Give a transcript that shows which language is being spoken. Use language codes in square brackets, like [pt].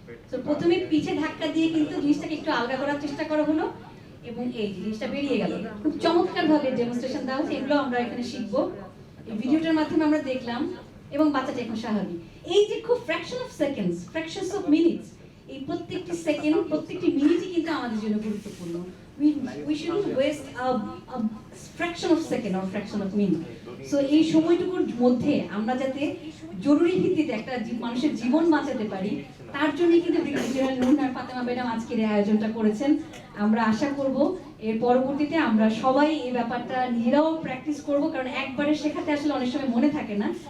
[bn] তো প্রথমে পিঠে ধাক্কা দিয়ে কিন্তু জিনিসটাকে একটু আলগা করার চেষ্টা করা হলো, এবং এই জিনিসটা বেরিয়ে গেল। খুব চমৎকার ভাবে ডেমনস্ট্রেশন দেওয়া হচ্ছে, এগুলো আমরা এখানে শিখবো। এই ভিডিওটার মাধ্যমে আমরা দেখলাম, এবং বাচ্চাটা এখন স্বাভাবিক। এই যে খুব fraction of seconds, fractions of minutes, এই প্রত্যেকটি সেকেন্ড, প্রত্যেকটি মিনিটই কিন্তু আমাদের জন্য গুরুত্বপূর্ণ। [en] we shouldn't waste a fraction of second or fraction of minute. [bn] So এই সময়টুকুর মধ্যে আমরা যাতে জরুরি ভিত্তিতে একটা মানুষের জীবন বাঁচাতে পারি, তার জন্য কিন্তু brigadier general Nurunnahar Fatema madam আজকের এই আয়োজনটা করেছেন। আমরা আশা করব এর পরবর্তীতে আমরা সবাই এই ব্যাপারটা নিজেরাও প্র্যাকটিস করব, কারণ একবারে শেখাতে আসলে অনেক সময় মনে থাকে না।